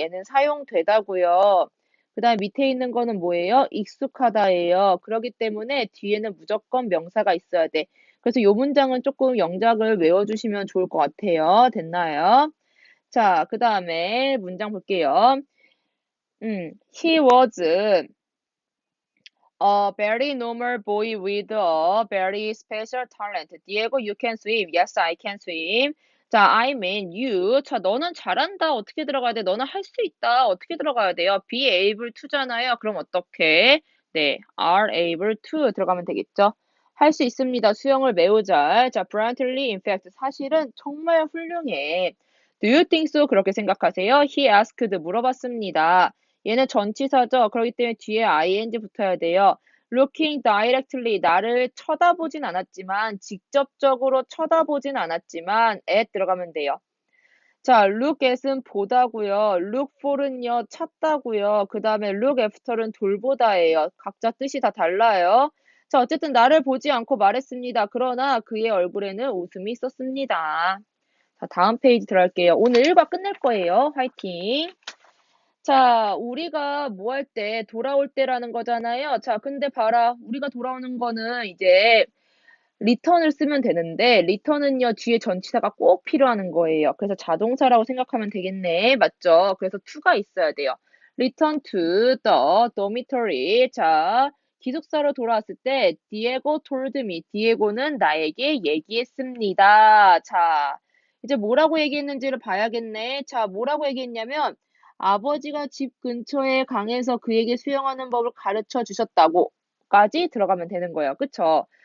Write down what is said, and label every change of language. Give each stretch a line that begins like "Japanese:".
Korean: 얘는 사용되다고요. 그 다음에 밑에 있는 거는 뭐예요? 익숙하다예요. 그렇기 때문에 뒤에는 무조건 명사가 있어야 돼. 그래서 이 문장은 조금 영작을 외워주시면 좋을 것 같아요. 됐나요? 자, 그 다음에 문장 볼게요.
English: He was a very normal boy with a very special talent. Diego, you can swim. Yes, I can swim. 자, I mean you.
Korean: 자, 너는 잘한다. 어떻게 들어가야 돼? 너는 할 수 있다. 어떻게 들어가야 돼요? be able to잖아요. 그럼 어떻게? 네, are able to 들어가면 되겠죠? 할 수 있습니다. 수영을 매우 잘. 자,
English: brilliantly, in fact,
Korean: 사실은 정말 훌륭해.
English: Do you think so?
Korean: 그렇게 생각하세요?
English: He asked,
Korean: 물어봤습니다. 얘는 전치사죠. 그렇기 때문에 뒤에 ing 붙어야 돼요.
English: looking directly,
Korean: 나를 쳐다보진 않았지만, 직접적으로 쳐다보진 않았지만, at 들어가면 돼요. 자, look at은 보다고요. look for는요, 찾다고요. 그 다음에 look after는 돌보다예요. 각자 뜻이 다 달라요. 자, 어쨌든 나를 보지 않고 말했습니다. 그러나 그의 얼굴에는 웃음이 있었습니다. 자, 다음 페이지 들어갈게요. 오늘 1과 끝낼 거예요. 화이팅! 자, 우리가 뭐 할 때, 돌아올 때라는 거잖아요. 자, 근데 봐라. 우리가 돌아오는 거는 이제 return을 쓰면 되는데, return은요, 뒤에 전치사가 꼭 필요한 거예요. 그래서 자동사라고 생각하면 되겠네. 맞죠? 그래서 to가 있어야 돼요.
English: return to the dormitory.
Korean: 자, 기숙사로 돌아왔을 때,
English: Diego told me.
Korean: 디에고는 나에게 얘기했습니다. 자, 이제 뭐라고 얘기했는지를 봐야겠네. 자, 뭐라고 얘기했냐면, 아버지가 집 근처의 강에서 그에게 수영하는 법을 가르쳐 주셨다고까지 들어가면 되는 거예요. 그쵸?